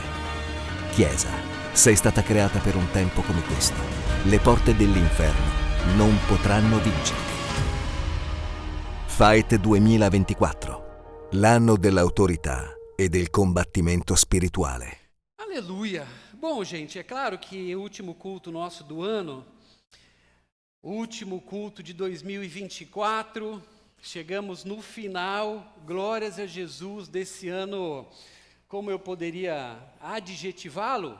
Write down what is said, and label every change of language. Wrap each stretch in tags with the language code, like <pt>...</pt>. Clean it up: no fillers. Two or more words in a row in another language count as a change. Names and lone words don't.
<it>Chiesa, sei stata creata per un tempo come questo. Le porte dell'inferno non potranno vincerti. Fight 2024, l'anno dell'autorità e del combattimento spirituale.</it> <pt>Aleluia! Bom, gente, é claro que o último culto nosso do ano, o último culto de 2024, chegamos no final, glórias a Jesus, desse ano, como eu poderia adjetivá-lo?</pt>